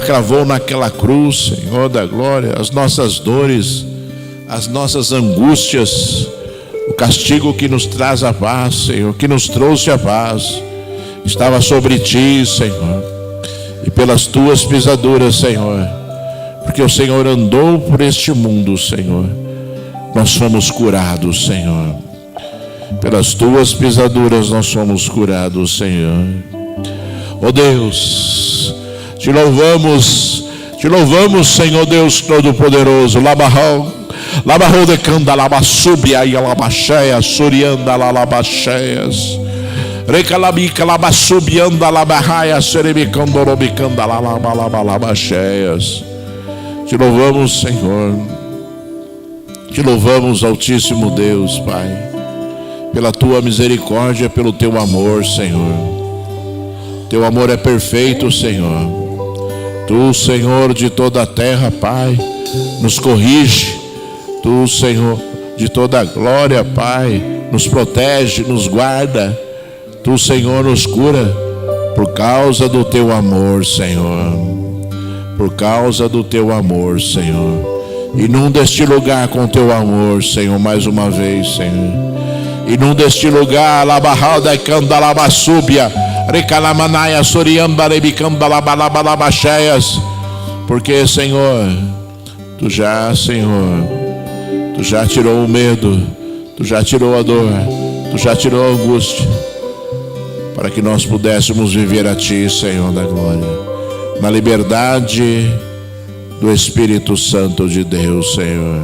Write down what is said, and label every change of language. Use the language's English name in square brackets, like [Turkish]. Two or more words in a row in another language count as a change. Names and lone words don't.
[Portuguese] cravou naquela cruz, Senhor da glória, as nossas dores, as nossas angústias, o castigo que nos traz a paz, Senhor, que nos trouxe a paz, estava sobre Ti, Senhor, e pelas Tuas pisaduras, Senhor, porque o Senhor andou por este mundo, Senhor, nós fomos curados, Senhor. Pelas Tuas pisaduras nós fomos curados, Senhor. Oh Deus, Te louvamos, Senhor Deus Todo-Poderoso. Labarro de canda, labasubia e alabaxéia, surianda, lalabacheias. Recalabica, labasubianda, labarraia, serebicandorobicanda, lalabalabalabacheias. Te louvamos, Senhor. Te louvamos, Altíssimo Deus, Pai, pela Tua misericórdia, pelo Teu amor, Senhor. Teu amor é perfeito, Senhor. Tu, Senhor de toda a terra, Pai, nos corrige. Tu, Senhor de toda a glória, Pai, nos protege, nos guarda. Tu, Senhor, nos cura por causa do Teu amor, Senhor. Por causa do Teu amor, Senhor. Inunda este lugar com Teu amor, Senhor, mais uma vez, Senhor. Inunda este lugar, labarralda e candalabassúbia, recalamanaya soriamba rebicandalabalabacheias, porque, Senhor, Tu já tirou o medo, Tu já tirou a dor, Tu já tirou a angústia, para que nós pudéssemos viver a Ti, Senhor da glória, na liberdade do Espírito Santo de Deus, Senhor.